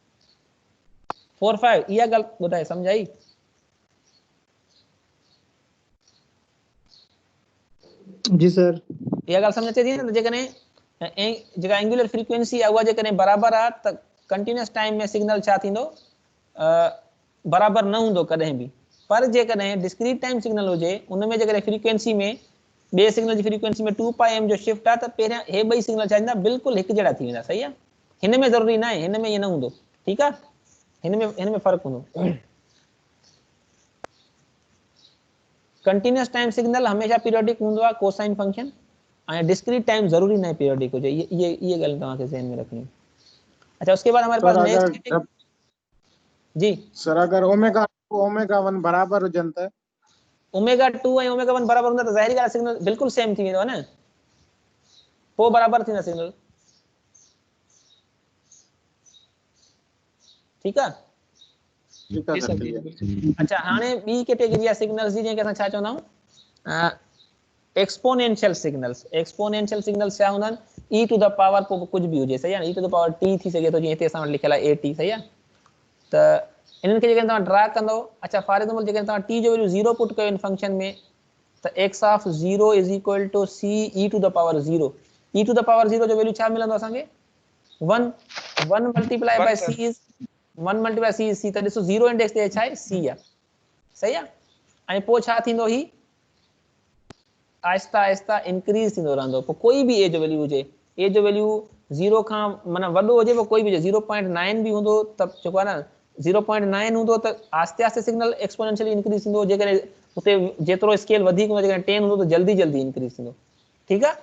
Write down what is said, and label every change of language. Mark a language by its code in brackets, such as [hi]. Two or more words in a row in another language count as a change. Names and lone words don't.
[hi] 4-5 यह गलत होता है, समझाई? जी सर, [sd] यह गल समझ चाहिए ना। जेकने जगह [en] angular frequency [sd] आवा जेकने बराबर आ त [en] continuous time [sd] में सिग्नल छा थींदो, बराबर न हूंदो कदें भी। पर जेकॾहिं [en] discrete time signal [sd] हुजे उनमें जेकॾहिं फ्रीक्वेंसी में बे सिग्नल की फ्रीक्वेंसी में 2πm जो शिफ्ट आहे त पहिरियां हे ॿई सिग्नल छा थींदा, बिल्कुलु हिकु जहिड़ा थी वेंदा, सही आहे। हिन में ज़रूरी न आहे, हिन में ईअं न हूंदो, ठीकु आहे, हिन में फ़र्क़ु हूंदो। [en] continuous time signal [sd] हमेशा पीरियोडिक हूंदो आहे, [en] cosine function, [sd] ऐं [en] discrete time [sd] ज़रूरी न आहे पीरियोडिक हुजे, ये ॻाल्हि तव्हांखे ज़हन में रखनी। [hi] अच्छा, उसके बाद हमारे पास नेक्स्ट जी [sd] सर, अगर ओमेगा 1 बराबर हुजनि त ओमेगा 2 ऐं ओमेगा 1 बराबर हूंदा त ज़ाहिरी ॻाल्हि सिग्नल बिल्कुलु सेम थी वेंदो आहे न, पोइ बराबर थींदा सिग्नल, ठीकु आहे। अच्छा, हाणे ॿी कैटेगरी आहे सिग्नल्स जी, जंहिंखे असां छा चवंदा आहियूं, [en] exponential signals. exponential signals [sd] छा हूंदा आहिनि, [en] e to the power [sd] कुछ भी हुजे, सही आहे, [en] e to the power t [sd] थी सघे थो, जीअं हिते असां वटि लिखियल आहे at, सही आहे। त इन्हनि खे जेकॾहिं तव्हां ड्रा कंदो, अच्छा [en] for example [sd] जेकॾहिं तव्हां t जो वैल्यू 0 पुट कयो इन फंक्शन में, त [en] x of 0 is equal to c e to the power 0. e to the power 0 [sd] जो वैल्यू छा मिलंदो असांखे, [en] 1 multiply by c is 1 multiply c is c, [sd] त ॾिसो 0 इंडेक्स ते छा आहे, c आहे, सही आहे। ऐं पोइ छा थींदो, ही आहिस्ता आहिस्ता इंक्रीज थींदो रहंदो, पोइ कोई बि ए जो वैल्यू हुजे, ए जो वैल्यू 0 खां माना वॾो हुजे, पोइ कोई बि हुजे, 0.9 भी हूंदो त जेको आहे न 0.9 हूंदो त आस्ते आस्ते सिग्नल [en] exponentially increase [sd] थींदो, जेकॾहिं उते जेतिरो स्केल वधीक हूंदो, जेकॾहिं 10 हूंदो त जल्दी जल्दी इंक्रीज थींदो, ठीकु आहे।